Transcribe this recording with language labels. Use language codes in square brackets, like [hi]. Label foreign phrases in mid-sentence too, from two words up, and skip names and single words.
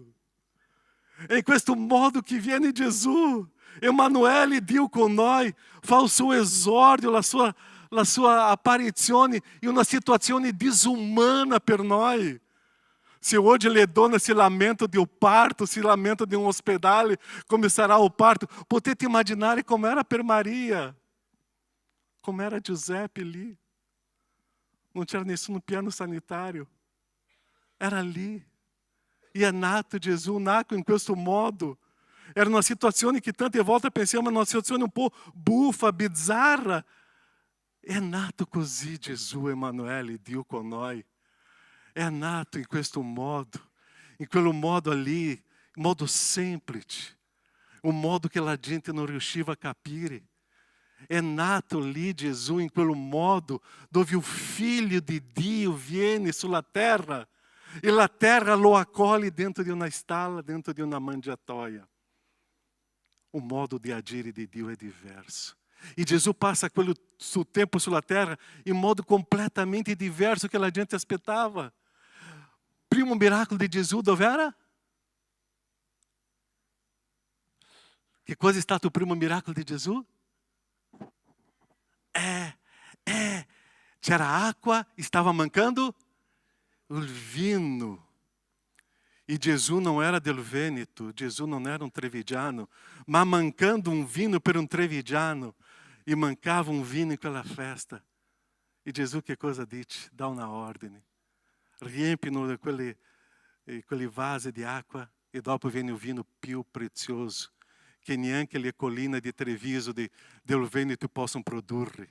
[it] Em questo modo que viene Gesù, Emanuele, Dio con noi, fa il suo esordio, la sua apparizione in una situazione disumana per noi. Se hoje le donne si lamentano di un parto, si lamentano di un ospedale, come sarà o parto, potete immaginare [pt] como era [it] per Maria, [pt] como era [it] Giuseppe lì. [pt] Não tinha [it] nessun piano [pt] sanitário. [it] Era lì. E é nato Gesù, nato in questo modo. [pt] Era uma situação que [it] tante volte pensiamo, [pt] uma situação um pouco [it] bufa, bizzarra. É nato così Gesù, Emanuele, Dio con noi. É nato in questo modo, in quello modo ali, modo semplice, [pt] um modo que a gente não [it] riusciva a capire. É nato lì Gesù in quello modo dove [pt] o Filho de [it] Dio viene sulla terra. [pt] E a terra lo acolhe dentro de uma stalla, dentro de uma mangiatoia. O modo de agire de Dio é diverso. E Jesus passa o seu tempo [it] sulla terra [pt] em modo completamente diverso que a gente aspettava. [it] Primo miracolo de Jesus dove era? [pt] Que coisa é [it] stato o primo miracolo de Jesus? C'era acqua, [pt] estava mancando o vinho. E Jesus não era [it] del Veneto, [pt] Jesus não era um trevigiano, mas mancando um vinho per um trevigiano, e mancava um vinho em quella festa. [it] E Jesus che cosa dice? Dà una ordine. Riempiono quelle vasi di acqua, e dopo viene [pt] o vinho [it] più prezioso, che neanche le colline di Treviso del Veneto possam produrre.